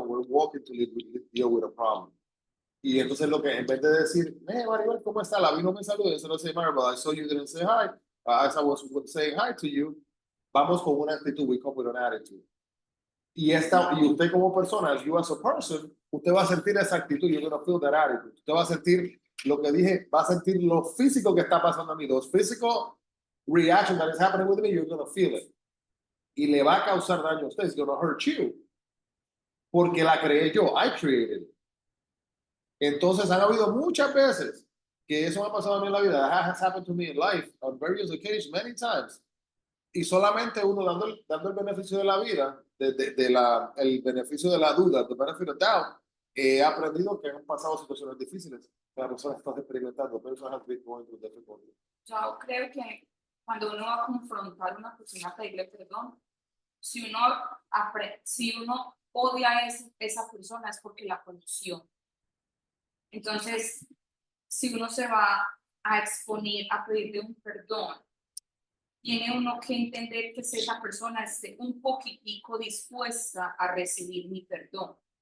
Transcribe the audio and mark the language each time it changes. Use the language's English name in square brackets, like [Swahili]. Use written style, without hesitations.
[English] We're walking to deal with a problem. [Spanish] Y entonces lo que, en vez de decir, Maribel, ¿cómo está? La vi no me saludó, yo solo [English] say, Maribel, I saw you didn't say hi. As I was saying hi to you, [Spanish] vamos con una actitud, [English] we come with an attitude. [Spanish] Y usted como persona, [English] you as a person, [Spanish] usted va a sentir esa actitud, [English] you're going to feel that attitude. [Spanish] Usted va a sentir lo que dije, va a sentir lo físico que está pasando a mí, los [English] physical reaction that is happening with me, you're going to feel it. [Spanish] Y le va a causar daño a usted, [English] it's going to hurt you. [Spanish] Porque la creé yo, [English] I created it. [Spanish] Entonces han habido muchas veces que eso me ha pasado a mí en la vida. [English] That has happened to me in life on various occasions, many times. [Spanish] Y solamente uno dando el beneficio de la vida, el beneficio de la duda, [English] the benefit of doubt, [Spanish] he aprendido que han pasado situaciones difíciles. La persona está experimentando, [English] personas have been going through difficulty. [Spanish] Yo creo que cuando uno va a confrontar a una persona a pedirle perdón, si uno odia a esa persona es porque la conoció. Entonces, si uno se va a exponer a pedirle un perdón, tiene uno que entender que esa persona esté un poquitico dispuesta a recibir mi perdón.